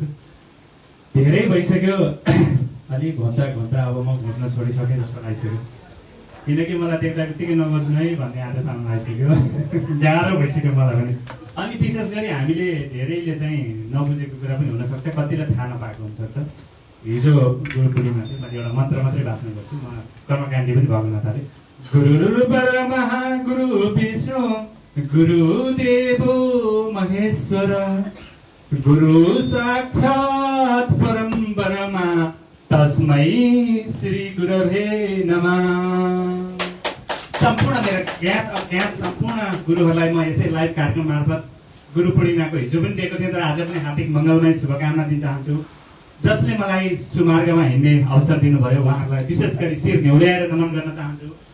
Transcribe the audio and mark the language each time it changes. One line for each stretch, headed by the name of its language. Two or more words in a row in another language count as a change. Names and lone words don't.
Nepali: धेरै भइसक्यो, अलिक घन्टा अब म घुम्न छोडिसकेँ जस्तो लागिसक्यो, किनकि मलाई देख्दा बित्तिकै नबस्नु है भन्ने आदतसम्म आइसक्यो। गाह्रो भइसक्यो मलाई पनि। अनि विशेष गरी हामीले धेरैले चाहिँ नबुझेको कुरा पनि हुनसक्छ, कतिलाई थाहा नपाएको हुनसक्छ। हिजो गुरु पूर्णिमा थियो, मैले एउटा मन्त्र मात्रै भाषण गर्छु, म कर्मकाण्डी पनि भन्न थालेँ।
Sanskrit: गुरु ब्रह्मा गुरु विष्णु गुरुदेव महेश्वर गुरु साक्षात् परम ब्रह्मा तस्मै श्री गुरवे नमः।
Nepali: सम्पूर्ण मेरा ज्ञात अज्ञात सम्पूर्ण गुरुहरूलाई म यसै लाइभ कार्यक्रम मार्फत गुरु पूर्णिमाको हिजो पनि दिएको थिएँ, तर आज पनि हार्दिक मङ्गलमय शुभकामना दिन चाहन्छु। जसले मलाई सुमार्गमा हिँड्ने अवसर दिनुभयो उहाँहरूलाई विशेष गरी शिर न्याउल्याएर नमन गर्न चाहन्छु।